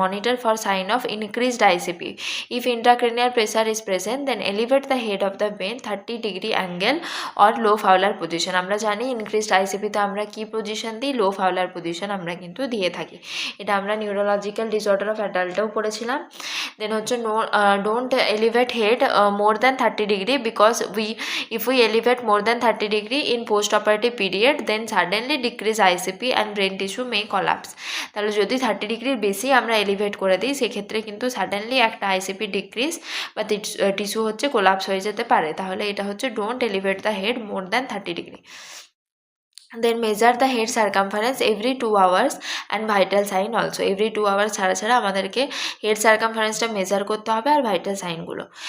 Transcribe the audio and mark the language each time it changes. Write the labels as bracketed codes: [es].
[en] Monitor for sign of increased ICP, if intracranial pressure is present then elevate the head of the bed 30 degree angle or low Fowler position. [bn] আমরা জানি increased আইসিপিতে আমরা কি position দিই, লো Fowler position আমরা কিন্তু দিয়ে থাকি, এটা আমরা নিউরোলজিক্যাল ডিসঅর্ডার অফ অ্যাডাল্টেও পড়েছিলাম। দেন হচ্ছে [en] Don't elevate head more than 30 degree, because if we elevate more than 30 degree in post-operative period then suddenly decrease ICP and brain tissue may collapse। [bn] তাহলে যদি 30 ডিগ্রির বেশি আমরা এলিভেট করে দিই, সেক্ষেত্রে কিন্তু সাডেনলি একটা আইসিপি ডিক্রিজ বা টিস্যু হচ্ছে কোলাপস হয়ে যেতে পারে, তাহলে এটা হচ্ছে don't elevate the head more than 30 degree. [en] then measure the head circumference every 2 hours and vital sign also, every 2 hours [bn] ছাড়া ছাড়া আমাদেরকে হেড সার্কামফারেন্সটা মেজার করতে হবে, আর ভাইটাল সাইনগুলো।